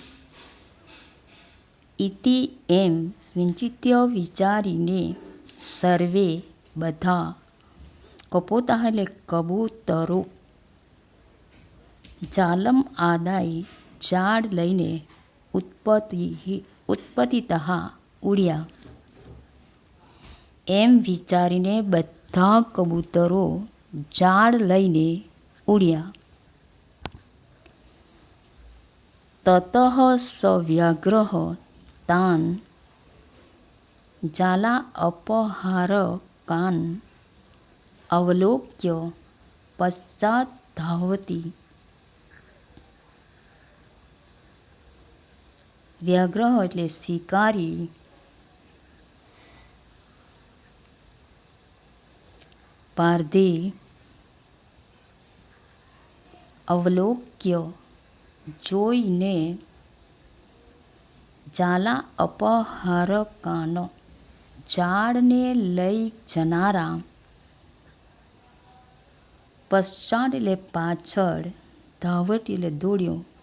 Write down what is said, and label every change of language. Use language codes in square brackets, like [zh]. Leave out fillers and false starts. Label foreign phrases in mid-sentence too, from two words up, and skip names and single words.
[gu] ઇતિ એમ વિંચિત્ય વિચારીને, સર્વે બધા, કપોતાઃ એટલે કબૂતરો, [sa] जालम् आदाय [gu] જાળ લઈને, ઉત્પતિતઃ ઉડ્યા. એમ વિચારીને બધા કબૂતરો જાળ લઈને ઉડ્યા. [sa] ततः स व्याघ्रः तान् जाला अपहारकान् अवलोक्य पश्चात् धावति. [gu] વ્યાઘ્રહ એટલે શિકારી. પારધે અવલોક્ય જોઈને, [sa] जाला अपहारकानो [gu] જાળને લઈ જનારા, પશ્ચાત એટલે પાછળ, ધાવટ એટલે દોડ્યો.